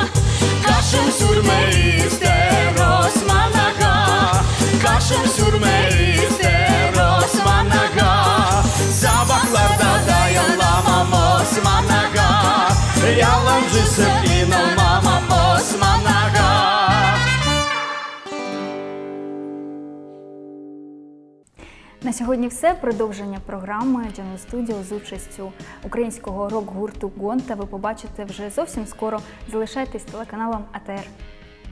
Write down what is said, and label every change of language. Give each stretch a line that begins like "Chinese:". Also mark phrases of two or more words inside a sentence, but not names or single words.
Turkish: Kaşım sürmeyi ister Osman Ağa, kaşım sürmeyi ister Osman Ağa. Sabahlarda dayanamam Osman Ağa, yalancısın inanmam Osman Ağa.
Ukrainian: На сьогодні все. Продовження програми Jungle Studio з участю українського рок-гурту Гонта ви побачите вже зовсім скоро. Залишайтесь з телеканалом АТР.